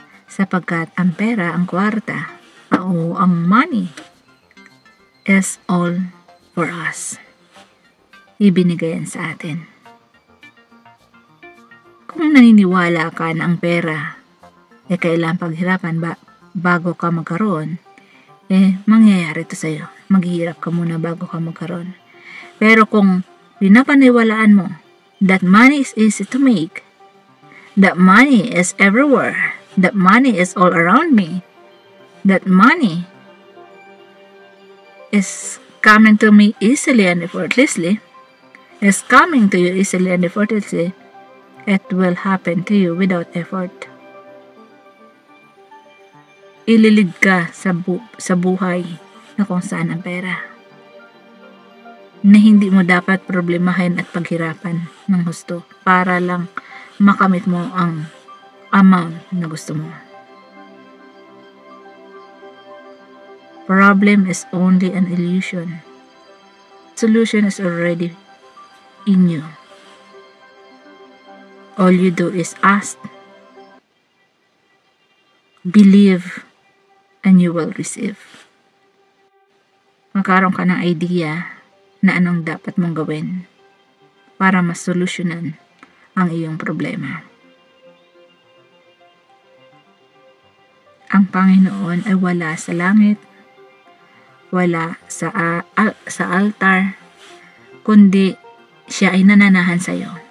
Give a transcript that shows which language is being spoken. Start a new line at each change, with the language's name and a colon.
Filipino: Sapagkat ang pera, ang kwarta, o ang
English: money is all for us.
Filipino: Ibinigay yan sa atin. Kung naniniwala ka na ang pera ay kailangang paghirapan bago ka magkaroon, mangyayari ito sa'yo. Maghihirap ka muna bago ka magkaroon. Pero kung pinapaniwalaan mo
English: that money is easy to make, That money is everywhere. That money is all around me. That money is coming to me easily and effortlessly. Is coming to you easily and effortlessly. It will happen to you without effort.
Filipino: Ililid ka sa buhay na kung saan ang pera, na hindi mo dapat problemahin at paghirapan ng husto para lang makamit mo ang amount na gusto mo.
English: Problem is only an illusion. Solution is already in you. All you do is ask, believe, and you will receive.
Filipino: Magkaroon ka ng idea na anong dapat mong gawin para masolusyonan ang iyong problema. Ang Panginoon ay wala sa langit, wala sa altar, kundi siya ay nananahan sa iyo.